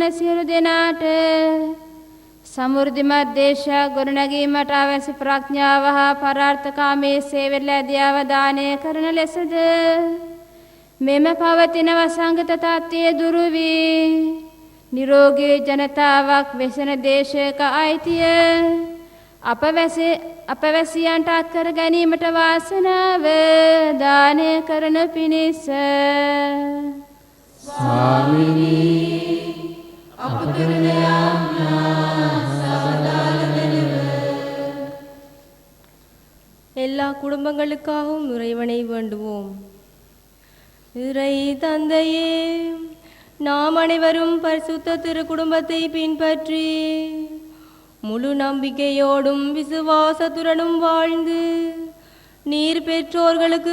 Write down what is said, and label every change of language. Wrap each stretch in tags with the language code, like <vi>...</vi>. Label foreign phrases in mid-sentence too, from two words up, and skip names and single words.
<si>සියලු දෙනාට සමෘද්ධිමත් දේශයක් ගොඩනැගීමට අවශ්‍ය ප්‍රඥාව හා පරාර්ථකාමී සේවය ලැබී අවදානය කරන ලෙසද මෙම පවතින වසංගත තත්ත්වය දුරු වී නිරෝගී ජනතාවක් වෙසෙන දේශයක අයිතිය අපවැසියන්ට අත්කර ගැනීමට වාසනාව දානය කරන පිණිස ස්වාමීනි අප කරන යාඥා සාධාරණව</si> <ta>எல்லா குடும்பங்களுக்காகவும் இறைவனை வேண்டுவோம். இறை தந்தையே, நாம் அனைவரும் பரிசுத்த திரு குடும்பத்தை பின்பற்றி முழு நம்பிக்கையோடும் விசுவாசத்துடனும் வாழ்ந்து நீர் பெற்றோர்களுக்கு</ta>